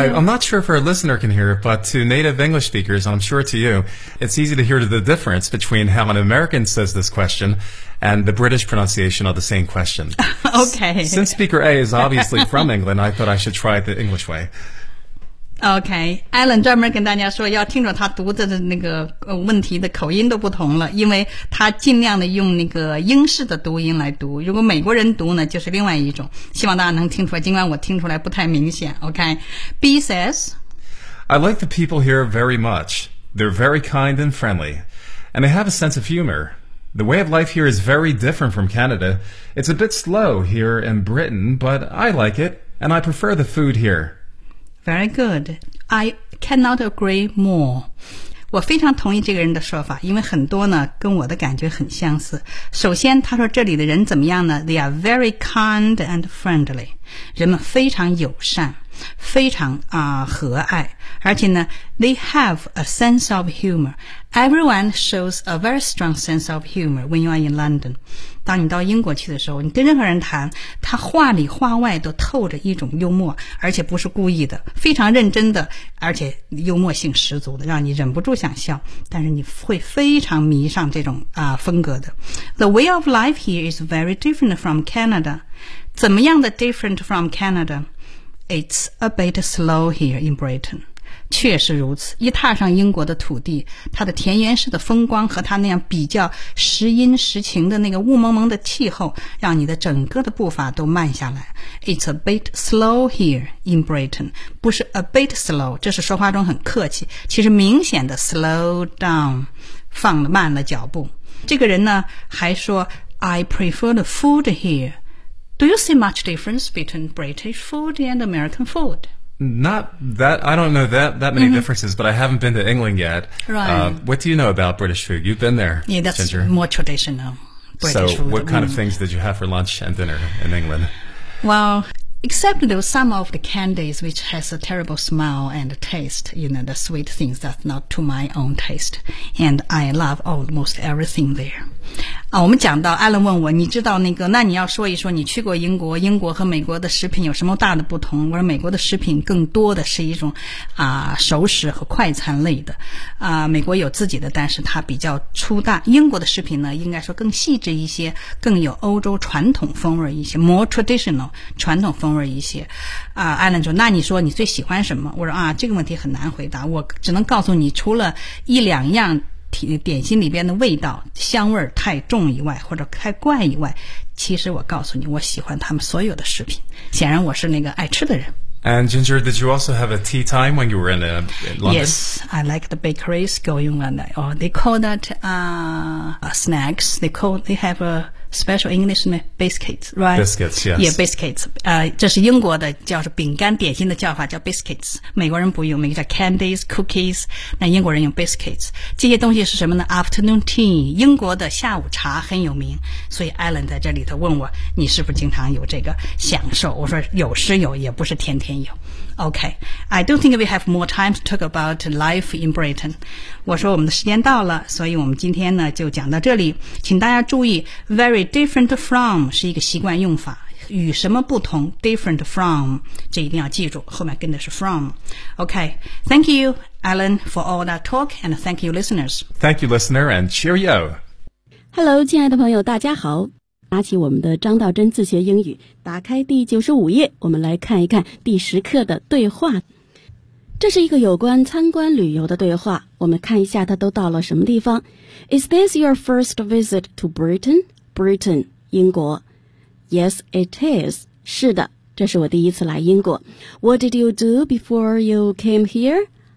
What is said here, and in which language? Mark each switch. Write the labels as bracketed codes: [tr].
[en] I'm not sure if our listener can hear, but to native English speakers, I'm sure to you, it's easy to hear the difference between how an American says this question and the British pronunciation of the same question. Okay. Since speaker A is obviously from England, I thought I should try it the English way. [zh] OK，Alan 专门跟大家说要听着他读的那个问题的口音都不同了，因为他尽量的用那个英式的读音来读，如果美国人读呢就是另外一种，希望大家能听出来，尽管我听出来不太明显。 [en] OK，B says I like the people here very much. They're very kind and friendly, and they have a sense of humor. The way of life here is very different from Canada. It's a bit slow here in Britain, but I like it, and I prefer the food here Very good. I cannot agree more. [zh] 我非常同意这个人的说法，因为很多呢跟我的感觉很相似。首先他说这里的人怎么样呢？ [en] They are very kind and friendly. [zh] 人们非常友善，非常和蔼。而且呢 [en] they have a sense of humor. Everyone shows a very strong sense of humor when you are in London. [zh] 当你到英国去的时候，你跟任何人谈，他话里话外都透着一种幽默，而且不是故意的，非常认真的，而且幽默性十足的，让你忍不住想笑，但是你会非常迷上这种风格的。 [en] The way of life here is very different from Canada. [zh] 怎么样的 [en] different from Canada? It's a bit slow here in Britain. [zh] 确实如此，一踏上英国的土地，它的田园式的风光和它那样比较时阴时晴的那个雾蒙蒙的气候，让你的整个的步伐都慢下来。 [en] It's a bit slow here in Britain. [zh] 不是 [en] a bit slow, [zh] 这是说话中很客气，其实明显的 [en] slow down, [zh] 放慢了脚步。这个人呢还说 [en] I prefer the food hereDo you see much difference between British food and American food? Not that, I don't know that many differences, but I haven't been to England yet. Right. What do you know about British food? You've been there, Ginger. Yeah, that's Ginger. More traditional British food. So what kind of things did you have for lunch and dinner in England? Well, except those some of the candies which has a terrible smell and taste, you know, the sweet things that's not to my own taste. And I love almost everything there. [zh] 啊，我们讲到艾伦问我，你知道那个？那你要说一说，你去过英国，英国和美国的食品有什么大的不同？我说美国的食品更多的是一种熟食和快餐类的啊。美国有自己的，但是它比较粗大。英国的食品呢，应该说更细致一些，更有欧洲传统风味一些 ， [en] more traditional [zh] 传统风味一些。啊，艾伦说，那你说你最喜欢什么？我说啊，这个问题很难回答，我只能告诉你，除了一两样。点心里边的味道香味太重以外或者太怪以外，其实我告诉你我喜欢他们所有的食品，显然我是那个爱吃的人。 [en] And Ginger, did you also have a tea time when you were in London? Yes, I like the bakeries going on there. Oh, they call that snacks. They have a special English name, biscuits, right? Biscuits, yes. Yeah, biscuits. [zh] 这是英国的叫是饼干点心的叫法叫 biscuits. 美国人不用，美国叫 candies, cookies. 那英国人用 biscuits. 这些东西是什么呢 ? [en] Afternoon tea. [zh] 英国的下午茶很有名。所以 Alan 在这里头问我你是不是经常有这个享受，我说有时有也不是天天有。 [en] Okay, I don't think we have more time to talk about life in Britain. [zh] 我说我们的时间到了，所以我们今天呢就讲到这里。请大家注意 ,very different from 是一个习惯用法。与什么不同 ,different from, 这一定要记住，后面跟的是 from。 [en] Okay, thank you, Alan, for all that talk, and thank you, listeners. Thank you, listener, and cheerio. Hello, [zh] 亲爱的朋友大家好。拿起我们的张道真自学英语，打开第95页，我们来看一看第10课的对话。这是一个有关参观旅游的对话，我们看一下他都到了什么地方。 [en] Is this your first visit to Britain? Britain, [zh] 英国。 [en] Yes, it is. [zh] 是的，这是我第一次来英国。 [en] What did you do before you came here?